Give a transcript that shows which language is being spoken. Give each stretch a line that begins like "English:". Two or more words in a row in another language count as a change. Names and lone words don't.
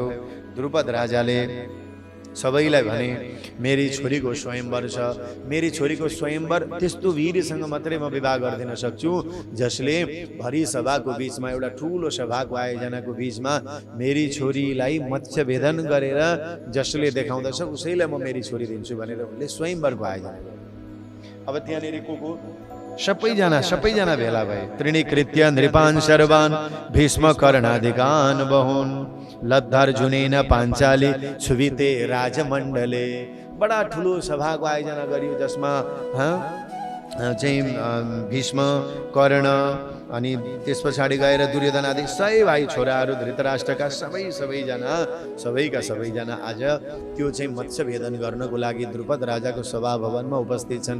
Nepali: द्रुपद राजाले सबैलाई भने मेरी छोरीको स्वयंवर छ, मेरी छोरीको स्वयंवर त्यस्तो वीरसँग मात्रै म विवाह गरिदिन सक्छु जसले भरि सभाको बीचमा, एउटा ठुलो सभाको आयोजनाको बीचमा मेरी छोरीलाई मत्स्य भेदन गरेर जसले देखाउँदछ उसैलाई म मेरी छोरी दिन्छु भनेर उनले स्वयंवरको आयोजना गरे। अब त्यहाँनिर को सबैजना भेला भए।
Sanskrit: त्रिणीकृत्य नृपान् सर्वान् भीष्म कर्णादिकान् बहून् लब्धार्जुनेन पाञ्चाली सुविते राजमण्डले।
Nepali: बडा ठुलो सभाको आयोजना गरियो जसमा चाहिँ भीष्म, कर्ण अनि त्यस पछाडि गएर दुर्योधन आदि सबै भाइ छोराहरू धृतराष्ट्रका सबैका सबैजना आज त्यो चाहिँ मत्स्य भेदन गर्नको लागि द्रुपद राजाको सभा भवनमा उपस्थित छन्।